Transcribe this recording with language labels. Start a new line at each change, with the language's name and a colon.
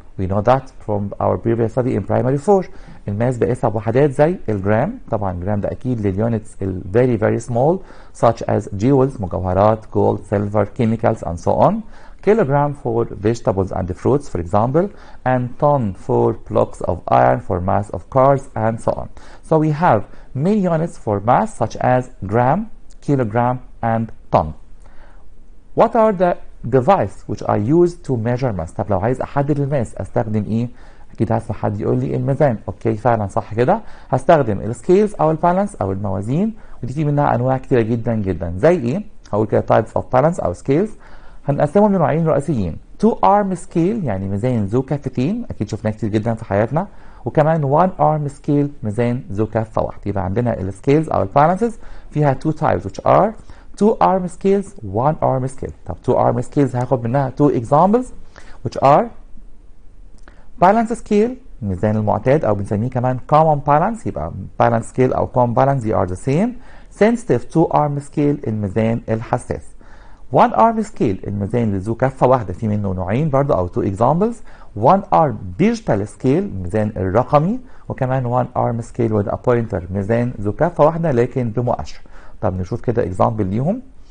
English: We know that from our previous study in primary 4.
Arabic: الماس بقيسها بوحدات زي الجرام، طبعا الجرام ده اكيد لليونتس ال
English: very very small such as jewels، مجوهرات، gold, silver, chemicals and so on. Kilogram for vegetables and fruits, for example, and ton for blocks of iron for mass of cars and so on. So we have many units for mass such as gram, kilogram and ton. What are the devices which are used to measure mass؟
Arabic: طب لو عايز احدد الماس استخدم ايه؟ اكيد هسمع حد يقول لي الميزان. اوكي فعلا صح كده، هستخدم السكيلز او البالانس او الموازين، ودي في منها انواع كتيره جدا جدا. زي ايه؟ هقول كده types of balance او scales. هنقسمهم لنوعين رئيسيين، 2 arm scale يعني ميزان ذو كفتين، اكيد شفناه كتير جدا في حياتنا، وكمان 1 arm scale ميزان ذو كفه واحده. يبقى عندنا السكيلز او البالانسز فيها
English: 2 types which are 2 arm scales 1 arm scale.
Arabic: طب 2 arm scales هاخد منها
English: 2 examples which are balance scale
Arabic: الميزان المعتاد او بنسميه كمان common balance.
English: يبقى balance scale او common balance they are the same. sensitive 2 arm scale
Arabic: الميزان الحساس. 1 arm scale الميزان اللي ذو كفه واحده، في منه نوعين برضه او
English: 2 examples. 1 arm digital scale
Arabic: الميزان الرقمي،
English: وكمان 1 arm scale with a pointer
Arabic: ميزان ذو كفه واحده لكن بمؤشر. طب نشوف كده example ليهم.